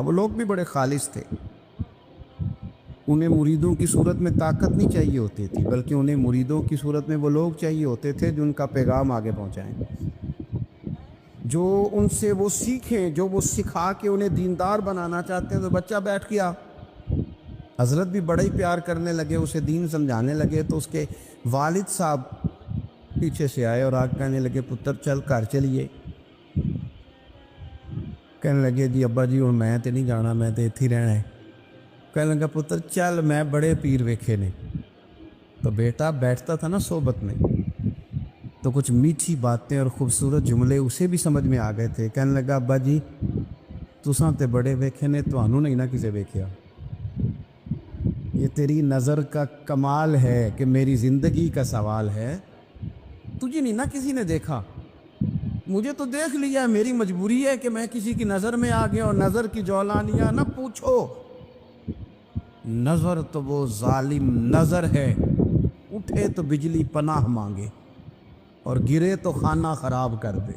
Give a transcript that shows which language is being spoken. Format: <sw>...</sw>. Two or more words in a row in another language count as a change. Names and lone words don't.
<ur>وہ لوگ بھی بڑے خالص تھے، انہیں مریدوں کی صورت میں طاقت نہیں چاہیے ہوتی تھی، بلکہ انہیں مریدوں کی صورت میں وہ لوگ چاہیے ہوتے تھے جو ان کا پیغام آگے پہنچائیں، جو ان سے وہ سیکھیں، جو وہ سکھا کے انہیں دیندار بنانا چاہتے ہیں. تو بچہ بیٹھ گیا، حضرت بھی بڑا ہی پیار کرنے لگے، اسے دین سمجھانے لگے. تو اس کے والد صاحب پیچھے سے آئے اور آج کہنے لگے</ur> <pa>پتر چل گھر چلیے.</pa> <ur>کہنے لگے</ur> <pa>جی ابا جی ہوں میں تے نہیں جانا، میں تے ایتھے ہی رہنا ہے.</pa> <ur>کہنے لگا</ur> <pa>پتر چل میں بڑے پیر ویکھے نے.</pa> <ur>تو بیٹا بیٹھتا تھا نا صحبت میں تو کچھ میٹھی باتیں اور خوبصورت جملے اسے بھی سمجھ میں آ گئے تھے. کہنے لگا</ur> <pa>ابا جی تساں تے بڑے ویکھے نے، تانوں نہیں نہ کسے ویکھیا.</pa> <ur>یہ تیری نظر کا کمال ہے کہ میری زندگی کا سوال ہے، تجھے نہیں نہ کسی نے دیکھا، مجھے تو دیکھ لیا. میری مجبوری ہے کہ میں کسی کی نظر میں آ گیا. اور نظر کی جولانیاں نہ پوچھو، نظر تو وہ ظالم نظر ہے، اٹھے تو بجلی پناہ مانگے اور گرے تو خانہ خراب کر دے.</ur>